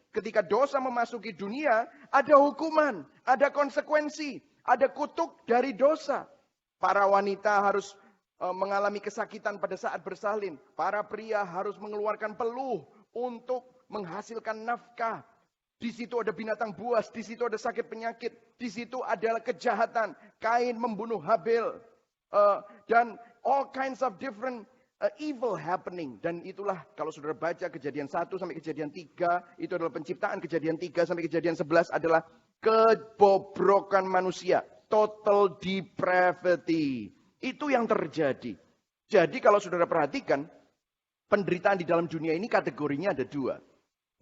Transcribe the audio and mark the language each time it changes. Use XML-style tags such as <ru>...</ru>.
<id>Ketika dosa memasuki dunia, ada hukuman, ada konsekuensi, ada kutuk dari dosa. Para wanita harus mengalami kesakitan pada saat bersalin. Para pria harus mengeluarkan peluh untuk menghasilkan nafkah. Di situ ada binatang buas, di situ ada sakit penyakit, di situ adalah kejahatan. Kain membunuh Habil. Dan</id> <en>all kinds of different evil happening.</en> <id>Dan itulah kalau saudara baca kejadian 1 sampai kejadian 3, itu adalah penciptaan. Kejadian 3 sampai kejadian 11 adalah kebobrokan manusia. Total depravity. Itu yang terjadi. Jadi kalau saudara perhatikan, penderitaan di dalam dunia ini kategorinya ada 2.</id>